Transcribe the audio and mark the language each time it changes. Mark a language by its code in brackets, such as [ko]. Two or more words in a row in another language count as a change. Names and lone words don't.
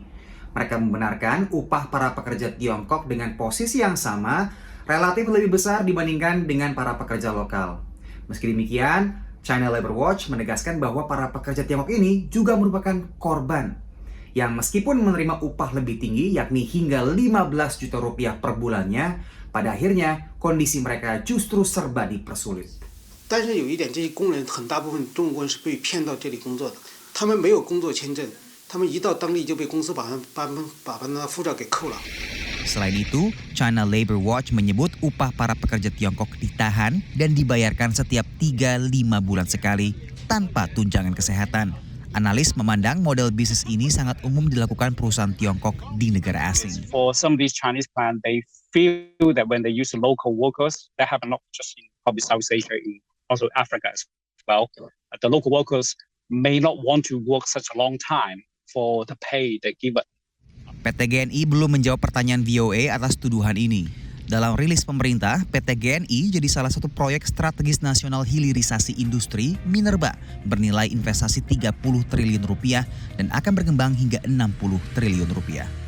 [id] Mereka membenarkan upah para pekerja Tiongkok dengan posisi yang sama relatif lebih besar dibandingkan dengan para pekerja lokal. Meski demikian, China Labor Watch menegaskan bahwa para pekerja Tiongkok ini juga merupakan korban yang meskipun menerima upah lebih tinggi yakni hingga 15 juta rupiah per bulannya, pada akhirnya kondisi mereka justru serba dipersulit. [zh] 但是有一点，这些工人很大部分中国人是被骗到这里工作的，他们没有工作签证，他们一到当地就被公司把护照给扣了。 [id] Selain itu, China Labor Watch menyebut upah para pekerja Tiongkok ditahan dan dibayarkan setiap 3-5 bulan sekali tanpa tunjangan kesehatan. Analis memandang model bisnis ini sangat umum dilakukan perusahaan Tiongkok di negara asing. [en] For some of these Chinese plants, they feel that when they use local workers, that happen not just in probably Southeast Asia, in also Africa as well. The local workers may not want to work such a long time for the pay they give it. [id] PT GNI belum menjawab pertanyaan VOA atas tuduhan ini. Dalam rilis pemerintah, PT GNI jadi salah satu proyek strategis nasional hilirisasi industri minerba bernilai investasi 30 triliun rupiah dan akan berkembang hingga 60 triliun rupiah.